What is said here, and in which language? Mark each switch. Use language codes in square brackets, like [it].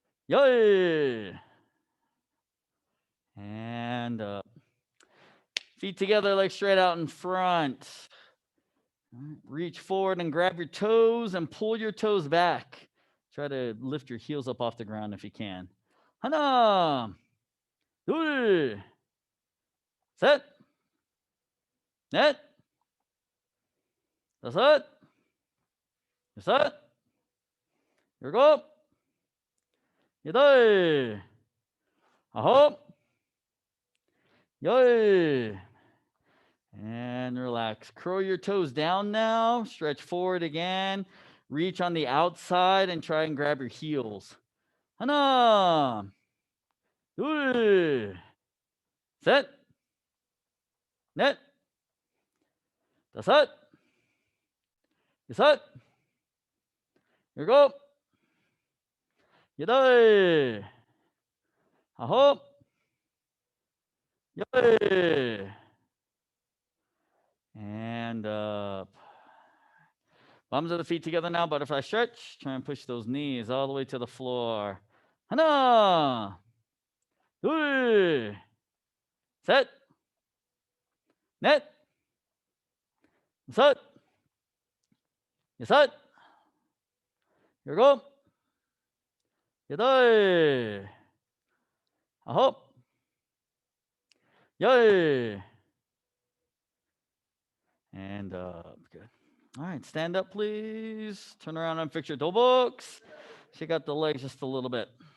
[ko] 열. [en] And up. Feet together, legs straight out in front. Reach forward and grab your toes and pull your toes back. Try to lift your heels up off the ground if you can. [ko] 하나, 둘, 셋, 넷, 다섯, 여섯, 일곱, 여덟, 아홉, 열. [en] And relax. Curl your toes down now. Stretch forward again. Reach on the outside and try and grab your heels. [ko] 하나, 둘, 셋, 넷, 다섯, 여섯, 일곱, 여덟, 아홉, 열. [en] And up. Bottoms of the feet together now. Butterfly stretch. Try and push those knees all the way to the floor. [ko] 하나, 둘, 셋, 넷, 다섯, 여섯, 일곱, 여덟, 아홉, 열. [en] And up. Good. All right, stand up, please. Turn around and fix your toe books. Shake out the legs just a little bit.